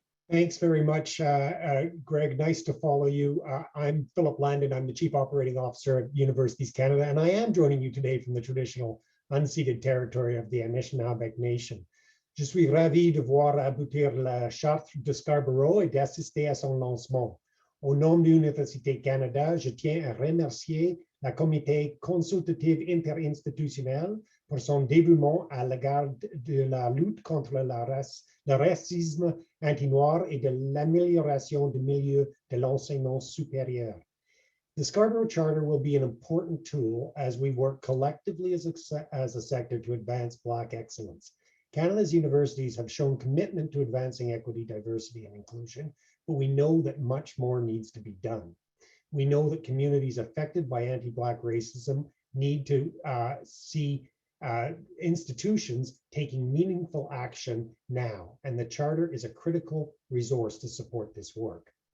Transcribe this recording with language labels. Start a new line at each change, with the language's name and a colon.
English: Thanks very much, Greg. Nice to follow you. I'm Philip Landon. I'm the Chief Operating Officer at Universities Canada, and I am joining you today from the traditional unceded territory of the Anishinaabe Nation.
French: Je suis ravi de voir aboutir la charte de Scarborough et d'assister à son lancement. Au nom de l'Université Canada, je tiens à remercier la Comité consultative interinstitutionnel pour son dévouement à l'égard de la lutte contre le racisme anti-noir et de l'amélioration du milieu de l'enseignement supérieur.
English: The Scarborough Charter will be an important tool as we work collectively as a sector to advance Black excellence. Canada's universities have shown commitment to advancing equity, diversity, and inclusion, but we know that much more needs to be done. We know that communities affected by anti-Black racism need to see institutions taking meaningful action now, and the Charter is a critical resource to support this work.